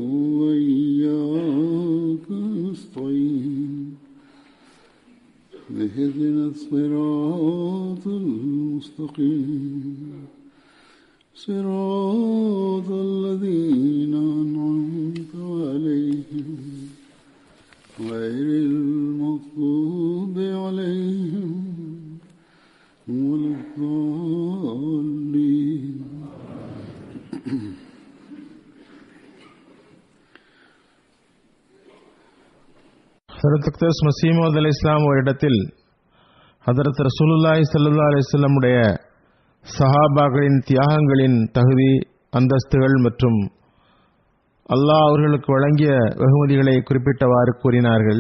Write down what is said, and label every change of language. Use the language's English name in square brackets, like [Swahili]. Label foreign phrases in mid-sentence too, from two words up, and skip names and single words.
[Arabic] وإياك نستعين اهدنا الصراط المستقيم صراط الذين أنعمت عليهم غير المغضوب عليهم ولا الضالين. [Tamil] ஹதரத் அக்தஸ் மஸீஹ் மவ்ஊத் அலைஹிஸ்ஸலாம் ஒரு இடத்தில் ஹதரத் ரசூலுல்லாஹி [Arabic] صلى الله عليه وسلم [Tamil] உடைய சஹாபாக்களின் தியாகங்களின் தகுதி, அந்தஸ்துகள் மற்றும் அல்லாஹ் அவர்களுக்கு வழங்கிய வெகுமதிகளை குறிப்பிட்டவாறு கூறினார்கள்.